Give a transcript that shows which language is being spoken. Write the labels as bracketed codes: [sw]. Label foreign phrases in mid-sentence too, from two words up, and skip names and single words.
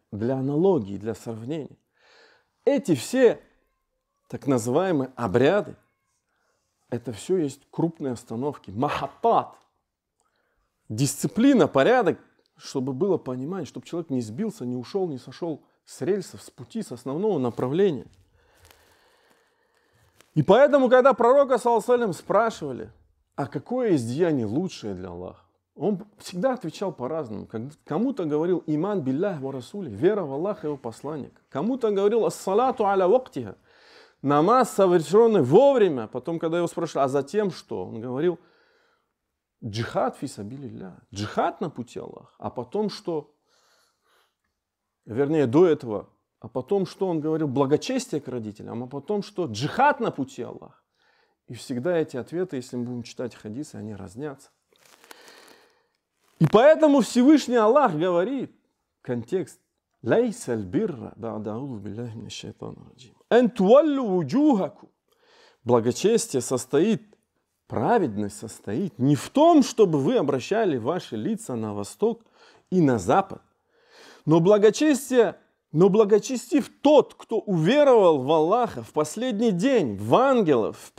[ru] Для аналогии, для сравнения. Эти все так называемые обряды, это все есть крупные остановки. Махаттат. Дисциплина, порядок, чтобы было понимание, чтобы человек не сбился, не ушел, не сошел с рельсов, с пути, с основного направления. И поэтому, когда пророка, [ar] صلى الله عليه وسلم, [ru] спрашивали, а какое из деяний лучшее для Аллаха, он всегда отвечал по-разному. Кому-то говорил [ar] إيمان بالله ورسوله, [ru] вера в Аллаха и его посланника. Кому-то говорил [ar] الصلاة على وقتها, [ru] намаз, совершенный вовремя. Потом, когда его спрашивали, а затем что? Он говорил [ar] جهاد في سبيل الله, [ru] джихад на пути Аллаха. А потом что? Вернее, до этого. А потом что? Он говорил благочестие к родителям. А потом что? Джихад на пути Аллаха. И всегда эти ответы, если мы будем читать хадисы, они разнятся. И поэтому Всевышний Аллах говорит, контекст, [ar] «ليس البر بعد أعوذ بالله من الشيطان الرجيم أن تولوا وجوهكم». [ru] Благочестие состоит, праведность состоит не в том, чтобы вы обращали ваши лица на восток и на запад, но благочестив тот, кто уверовал в Аллаха в последний день, в ангелов, в